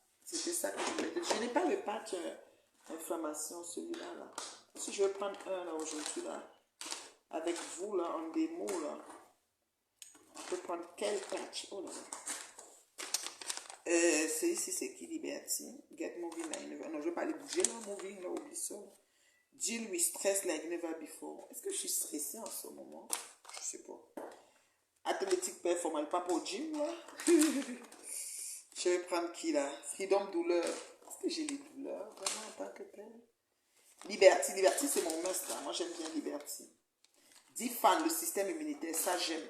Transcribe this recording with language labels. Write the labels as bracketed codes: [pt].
[fr] C'était ça que je voulais dire. Je n'ai pas le patch inflammation, celui-là. Là. Si je vais prendre un là aujourd'hui, là, avec vous, là, en démo, là, on peut prendre quel patch? Oh là là. C'est ici, c'est qui Liberty? [en] Get moving like never. [fr] Non, je ne vais pas aller bouger là, moving là, oublie ça. [en] Deal with stress like never before. [fr] Est-ce que je suis stressée en ce moment? Je sais pas. Athlétique performance, pas pour gym là. Je vais prendre qui là? Freedom douleur. Est-ce que j'ai des douleurs vraiment en tant que tel? Liberty. Liberty c'est mon must là. Moi j'aime bien Liberty. Defend le système immunitaire. Ça j'aime.